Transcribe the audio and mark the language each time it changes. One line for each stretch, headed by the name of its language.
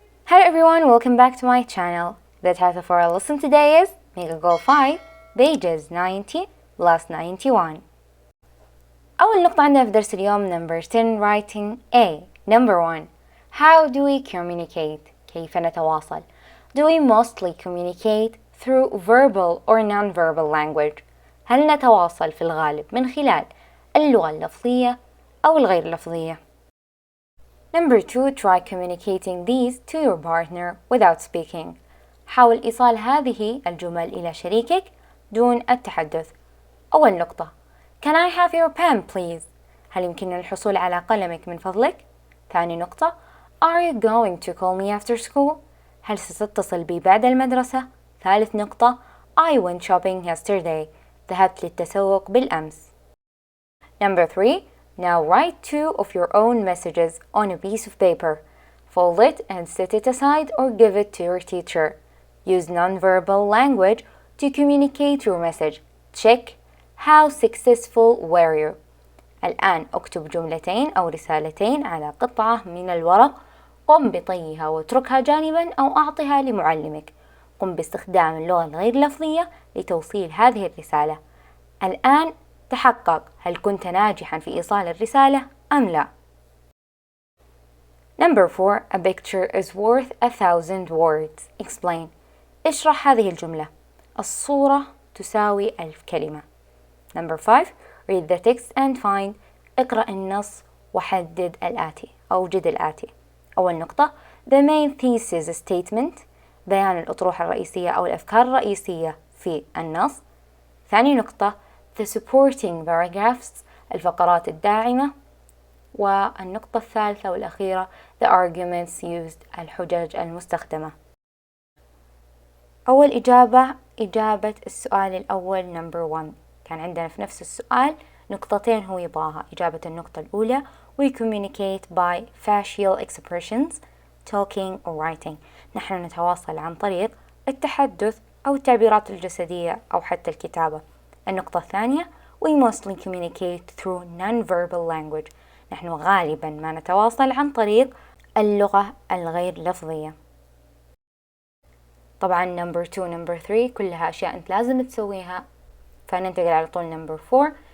English: Hello everyone, welcome back to my channel. The title for our lesson today is Make a Goal 5, pages 90 plus 91.
Arabic: أول نقطة عندنا في درس اليوم
English: number 10 writing A. Number 1. How do we communicate?
Arabic: كيف نتواصل?
English: Do we mostly communicate through verbal or non-verbal language?
Arabic: هل نتواصل في الغالب من خلال اللغة اللفظية أو الغير لفظية؟
English: Number 2. Try communicating these to your partner without speaking.
Arabic: حاول إيصال هذه الجمل إلى شريكك دون التحدث. أول نقطة.
English: Can I have your pen please?
Arabic: هل يمكننا الحصول على قلمك من فضلك؟ ثاني نقطة.
English: Are you going to call me after school?
Arabic: هل ستتصل بي بعد المدرسة؟ ثالث نقطة.
English: I went shopping yesterday.
Arabic: ذهبت للتسوق بالأمس.
English: Number 3. Now write 2 of your own messages on a piece of paper. Fold it and set it aside or give it to your teacher. Use non-verbal language to communicate your message. Check how successful were you.
Arabic: الآن اكتب جملتين أو رسالتين على قطعة من الورق. قم بطيها واتركها جانبا أو أعطها لمعلمك. قم باستخدام اللغة الغير لفظية لتوصيل هذه الرسالة. الآن تحقق هل كنت ناجحا في إيصال الرسالة أم لا.
English: Number 4. A picture is worth 1,000 words. Explain.
Arabic: اشرح هذه الجملة. الصورة تساوي 1000 كلمة.
English: Number 5. Read the text and find.
Arabic: اقرأ النص وحدد الآتي أو وجد الآتي. أول نقطة.
English: The main thesis statement.
Arabic: بيان الأطروحة الرئيسية أو الأفكار الرئيسية في النص. ثاني نقطة.
English: The supporting paragraphs.
Arabic: الفقرات الداعمة. والنقطة الثالثة والأخيرة
English: The arguments used.
Arabic: الحجج المستخدمة. أول إجابة السؤال الأول
English: number 1.
Arabic: كان عندنا في نفس السؤال نقطتين هو يبغاها. إجابة النقطة الأولى
English: We communicate by facial expressions, talking or writing.
Arabic: نحن نتواصل عن طريق التحدث أو التعبيرات الجسدية أو حتى الكتابة. النقطة الثانية
English: We mostly communicate through non-verbal language.
Arabic: نحن غالبا ما نتواصل عن طريق اللغة الغير لفظية. طبعا
English: number 2 number 3
Arabic: كلها أشياء أنت لازم تسويها. فننتقل على طول
English: number 4.